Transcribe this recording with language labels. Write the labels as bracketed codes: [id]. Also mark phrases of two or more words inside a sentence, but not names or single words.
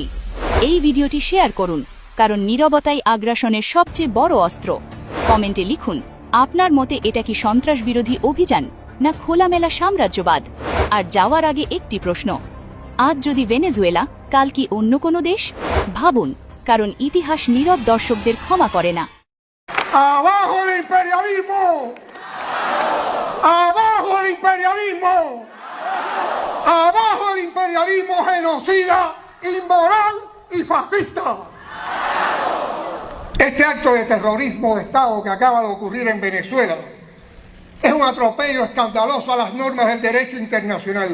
[bn] এই ভিডিওটি শেয়ার করুন, কারণ নীরবতাই আগ্রাসনের সবচেয়ে বড় অস্ত্র। কমেন্টে লিখুন, আপনার মতে এটা কি সন্ত্রাস বিরোধী অভিযান না খোলামেলা সাম্রাজ্যবাদ? আর যাওয়ার আগে একটি প্রশ্ন, আজ যদি ভেনেজুয়েলা, কাল কি অন্য কোনো দেশ? ভাবুন, কারণ ইতিহাস নীরব দর্শকদের ক্ষমা করে না। [es] ¡Abajo el imperialismo! ¡Abajo el imperialismo! ¡Abajo el imperialismo genocida, inmoral y fascista! Este acto de terrorismo de Estado que acaba de ocurrir en Venezuela es un atropello escandaloso a las normas del derecho internacional.